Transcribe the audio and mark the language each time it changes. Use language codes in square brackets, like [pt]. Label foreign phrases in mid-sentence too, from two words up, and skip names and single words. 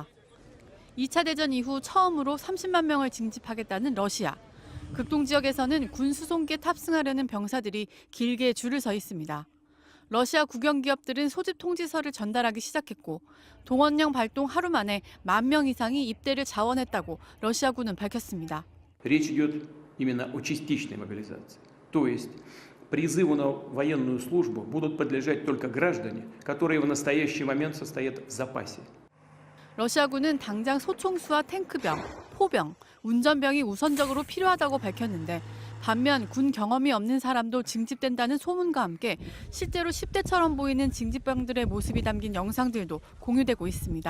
[ko] 2차 대전 이후 처음으로 30만 명을 징집하겠다는 러시아. 극동 지역에서는 군 수송기에 탑승하려는 병사들이 길게 줄을 서 있습니다. 러시아 국영기업들은 소집 통지서를 전달하기 시작했고 동원령 발동 하루 만에 10,000명 이상이 입대를 자원했다고 러시아군은 밝혔습니다. [ru] Речь идет именно о частичной мобилизации. То есть призыву на военную службу будут подлежать только граждане, которые в настоящий момент состоят в запасе. [ko] 러시아군은 당장 소총수와 탱크병, 포병, 운전병이 우선적으로 필요하다고 밝혔는데 반면 군 경험이 없는 사람도 징집된다는 소문과 함께 실제로 10대처럼 보이는 징집병들의 모습이 담긴 영상들도 공유되고 있습니다.